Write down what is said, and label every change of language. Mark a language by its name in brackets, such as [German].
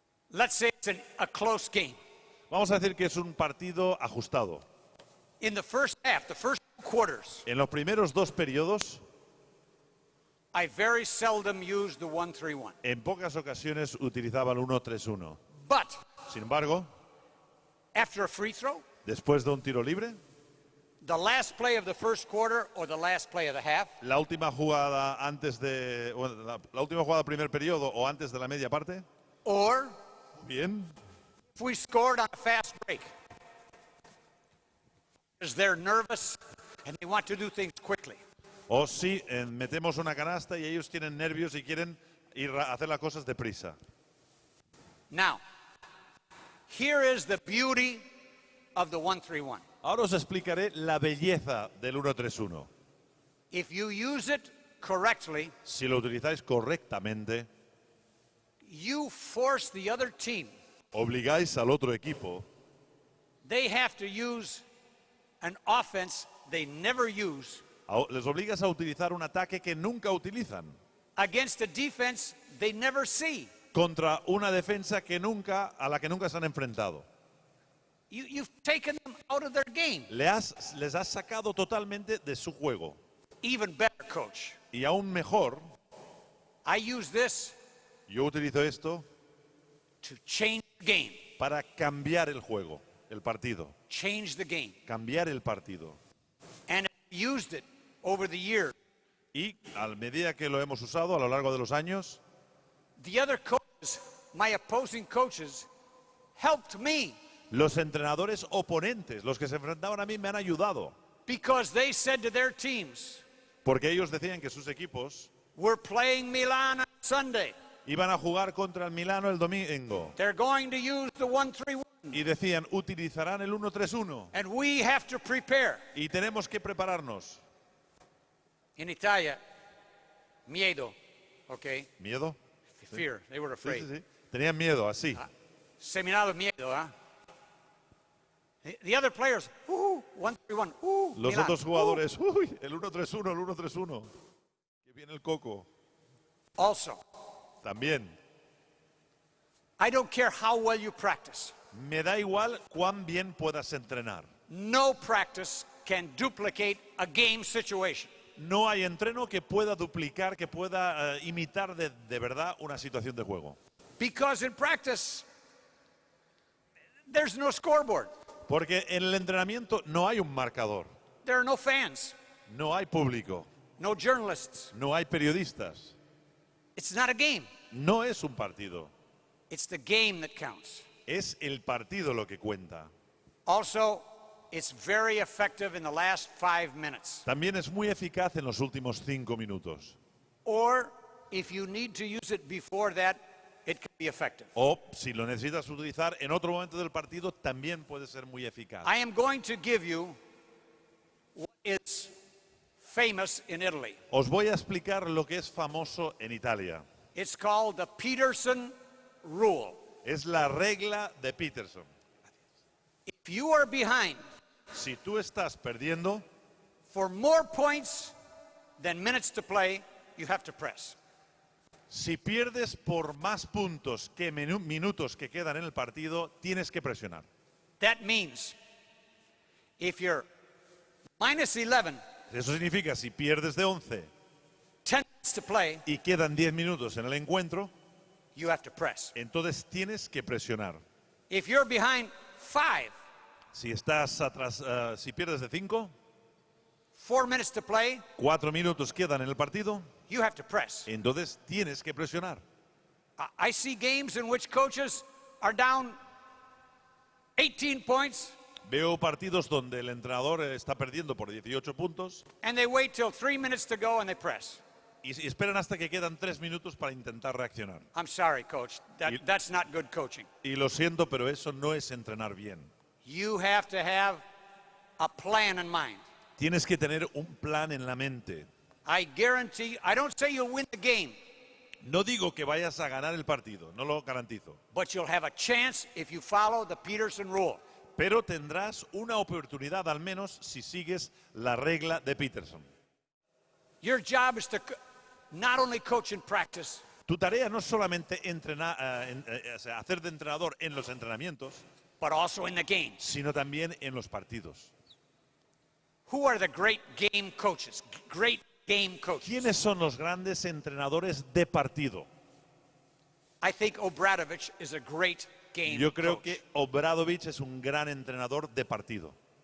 [English] Let's say it's a close game. [Spanish] Vamos a decir que es un partido ajustado. [English] In the first half, the first quarters, [Spanish] En los primeros dos periodos, [English] I very seldom used the 1-3-1. [Spanish] en pocas ocasiones utilizaba el 1-3-1. [English] But [Spanish] Sin embargo, [English] after a free throw, [Spanish] después de un tiro libre, [English] the last play of the first quarter or the last play of the half, [Spanish] la última jugada antes de bueno, la última jugada del primer periodo o antes de la media parte, [English] or [Spanish] bien, [English] if we scored on a fast break, because they're nervous and they want to do things quickly. [Spanish] o si metemos una canasta y ellos tienen nervios y quieren ir a hacer las cosas deprisa. [English] Now, here is the beauty of the 1-3-1. [Spanish] Ahora os explicaré la belleza del 1-3-1. [English] If you use it correctly, [Spanish] Si lo utilizáis correctamente, [English] you force the other team. [Spanish] obligáis al otro equipo, [English] They have to use an offense they never use [Spanish] les obligas a utilizar un ataque que nunca utilizan [English] against a defense they never see. [Spanish] contra una defensa a la que nunca se han enfrentado. [English] You've taken them out of their game. [Spanish] Les has sacado totalmente de su juego. [English] Even better, coach. [Spanish] Y aún mejor, [English] I use this [Spanish] yo utilizo esto [English] to change the game. [Spanish] para cambiar el juego, el partido. [English] Change the game. [Spanish] Cambiar el partido. [English] And I've used it over the years. [Spanish] Y a medida que lo hemos usado a lo largo de los años, [English] The other coaches, my opposing coaches, helped me [Spanish] los entrenadores oponentes, los que se enfrentaban a mí, me han ayudado. [English] because they said to their teams, [Spanish] Porque ellos decían que sus equipos [English] we're playing Milan on Sunday. [Spanish] iban a jugar contra el Milano el domingo. [English] They're going to use the 1-3-1. [Spanish] Y decían, utilizarán el 1-3-1. [English] And we have to prepare. [Spanish] Y tenemos que prepararnos. [English] In Italia, [Spanish] miedo, [English] okay? [Spanish] ¿Miedo? [English] Fear. They were afraid. [Spanish] sí, sí. Tenían miedo, así. Seminado miedo, [English] huh? The other players, 1-3-1, [Spanish] Los Milan, otros jugadores, uy, el 1-3-1, el 1-3-1. Que viene el coco. [English] Also, [Spanish] También. [English] I don't care how well you practice. [Spanish] Me da igual cuán bien puedas entrenar. [English] No practice can duplicate a game situation. [Spanish] No hay entreno que pueda duplicar, que pueda imitar de verdad una situación de juego. [English] Because in practice, there's no scoreboard. [Spanish] Porque en el entrenamiento no hay un marcador, [English] There are no fans, [Spanish] no hay público, [English] no journalists. [Spanish] no hay periodistas. [English] It's not a game. [Spanish] No es un partido, [English] It's the game that counts. [Spanish] es el partido lo que cuenta. [English] Also, it's very effective in the last 5 minutes. [Spanish] También es muy eficaz en los últimos 5 minutos. [English] Or if you need to use it before that, it can be effective. [Spanish] O si lo necesitas utilizar en otro momento del partido, también puede ser muy eficaz. [English] I am going to give you what is famous in Italy. [Spanish] Os voy a explicar lo que es famoso en Italia. [English] It's called the Peterson rule. [Spanish] Es la regla de Peterson. [English] If you are behind [Spanish] Si tú estás perdiendo, [English] for more points than minutes to play, you have to press. [Spanish] si pierdes por más puntos que minutos que quedan en el partido, tienes que presionar. [English] That means if you're minus 11, [Spanish] Eso significa, si pierdes de 11 [English] 10 minutes to play, [Spanish] y quedan 10 minutos en el encuentro, [English] you have to press. [Spanish] entonces tienes que presionar. [English] If you're behind 5, [Spanish] Si estás atrás, si pierdes de 5, [English] 4 minutes to play, [Spanish] 4 minutos quedan en el partido, [English] you have to press. [Spanish] entonces tienes que presionar. [English] I see games in which coaches are down 18 points [Spanish] Veo partidos donde el entrenador está perdiendo por 18 puntos [English] and they wait till 3 minutes to go and they press. [Spanish] y esperan hasta que quedan 3 minutos para intentar reaccionar. [English] I'm sorry, coach. That's not good coaching. [Spanish] Y lo siento, pero eso no es entrenar bien. [English] You have to have a plan in mind. [Spanish] Tienes que tener un plan en la mente. [English] I guarantee, I don't say you'll win the game, [Spanish] No digo que vayas a ganar el partido, no lo garantizo. [English] but you'll have a chance if you follow the Peterson rule. [Spanish] Pero tendrás una oportunidad al menos si sigues la regla de Peterson. [English] Your job is to not only coach in practice, [Spanish] Tu tarea no es solamente entrenar, hacer de entrenador en los entrenamientos, [English] but also in the games. [Spanish] sino también en los partidos. [English] Who are the great game coaches? Great game coaches. [Spanish] ¿Quiénes son los grandes entrenadores de partido? [English] I think Obradovic is a great game [Spanish] Yo creo [English] coach. [Spanish] que Obradovic es un gran entrenador de partido.